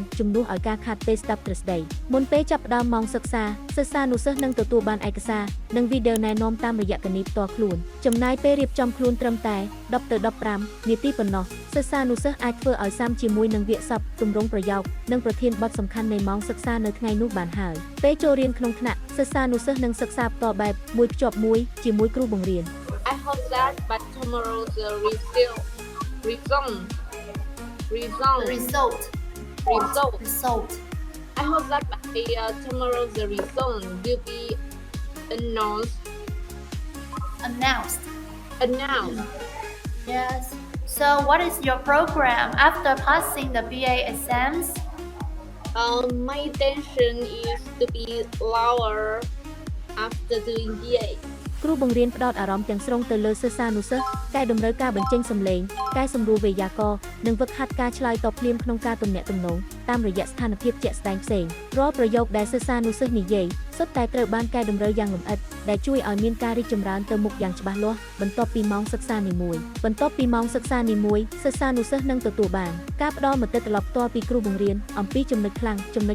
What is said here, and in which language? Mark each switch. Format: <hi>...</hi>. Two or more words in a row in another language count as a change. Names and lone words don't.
<km>ជំនួសឲ្យការខាតពេលស្ដាប់ទ្រឹស្ដីមុនពេលចាប់ផ្ដើមម៉ោងសិក្សាសិស្សានុសិស្សនឹងទទួលបានឯកសារនិងវីដេអូណែនាំតាមរយៈកានីផ្ទាល់ខ្លួនចំណាយពេលរៀបចំខ្លួនត្រឹមតែ10ទៅ15នាទីប៉ុណ្ណោះសិស្សានុសិស្សអាចធ្វើឲ្យសាមជាមួយនឹងវាក្យសព្ទទម្រង់ប្រយោគនិងប្រធានបទសំខាន់នៃម៉ោងសិក្សានៅថ្ងៃនោះបានហើយពេលចូលរៀនក្នុងថ្នាក់សិស្សានុសិស្សនឹងសិក្សាផ្ទាល់បែបមួយភ្ជាប់មួយជាមួយគ្រូបង្រៀន</km> <en>I hope that by tomorrow the result. I hope that by tomorrow the result will be announced. Yes. So what is your program after passing the BA exams? My intention is to be lower after doing BA.</en> <km>គ្រូបង្រៀនផ្ដោតអារម្មណ៍ទាំងស្រុងទៅលើសិស្សានុសិស្សកែតម្រូវការបញ្ចេញសំឡេងកែសម្រួលវេយ្យាករណ៍និងហ្វឹកហាត់ការឆ្លើយតបភ្លាមក្នុងការទំនាក់ទំនងតាមរយៈស្ថានភាពជាក់ស្ដែងផ្សេងរាល់ប្រយោគដែលសិស្សានុសិស្សនិយាយសុទ្ធតែត្រូវបានកែតម្រូវយ៉ាងលម្អិតដែលជួយឲ្យមានការរីកចម្រើនទៅមុខយ៉ាងច្បាស់លាស់បន្ទាប់ពីម៉ោងសិក្សានីមួយសិស្សានុសិស្សនឹងទទួលបានការផ្ដល់មតិត្រឡប់ផ្ទាល់ពីគ្រូបង្រៀនអំពីចំណុចខ្លាំងចំណុ</km>